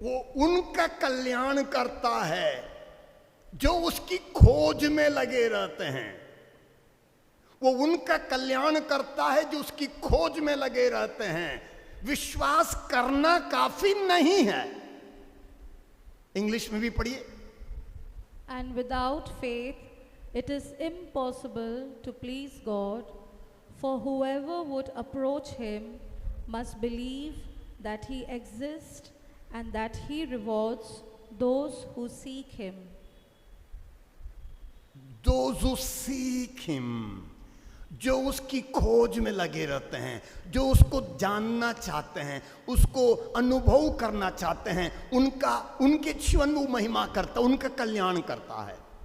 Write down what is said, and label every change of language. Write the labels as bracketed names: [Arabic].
[Hindi] वो उनका कल्याण करता है जो उसकी खोज में लगे रहते हैं। वो उनका कल्याण करता है जो उसकी खोज में लगे रहते हैं। विश्वास करना काफी नहीं है। इंग्लिश में भी पढ़िए। [English] And without faith it is impossible to please God, for whoever would approach him must believe that he exists and that he rewards those who seek him. Those who seek him, [Hindi] जो उसकी खोज में लगे रहते हैं, जो उसको जानना चाहते हैं, उसको अनुभव करना चाहते हैं, उनके जीवन में महिमा करता, उनका कल्याण करता है।